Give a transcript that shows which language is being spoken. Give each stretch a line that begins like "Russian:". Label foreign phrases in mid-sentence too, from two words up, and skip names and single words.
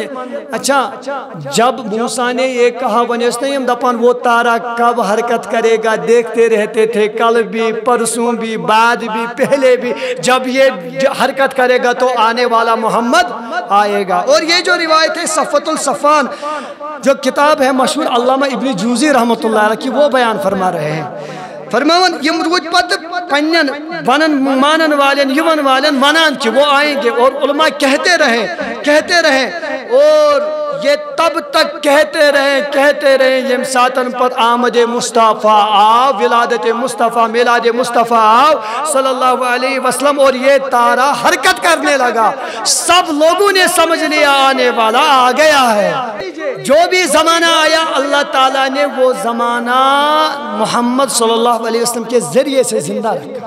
Urdu: اچھا جب موسیٰ نے یہ کہا
Kashmiri: ونیستیم دپان
Urdu: وہ تارا کب حرکت کرے گا دیکھتے رہتے تھے، کل بھی پرسوں بھی بعد بھی پہلے بھی. جب یہ حرکت کرے گا تو آنے والا محمد آئے گا. اور یہ جو روایت ہے صفوۃ الصفوان جو کتاب ہے مشہور علامہ ابن جوزی
Arabic: رحمۃ اللہ علیہ
Urdu: کی، وہ بیان فرما رہے ہیں.
Kashmiri: فرماون یم رود پت پنن ونن مانن والن یون والن ونان
Urdu: کہ وہ آئیں گے. اور علماء کہتے رہے اور یہ تب تک کہتے رہے
Kashmiri: یم ساتن
Urdu: پر آمد مصطفیٰ آو، ولادت مصطفیٰ میلاد مصطفیٰ آو
Arabic: صلی اللہ علیہ وسلم.
Urdu: اور یہ تارا حرکت کرنے لگا. سب لوگوں نے سمجھ لیا آنے والا آ گیا ہے. جو بھی زمانہ آیا
Arabic: اللہ تعالیٰ
Urdu: نے وہ زمانہ محمد
Arabic: صلی اللہ علیہ وسلم
Urdu: کے ذریعے سے زندہ رکھا.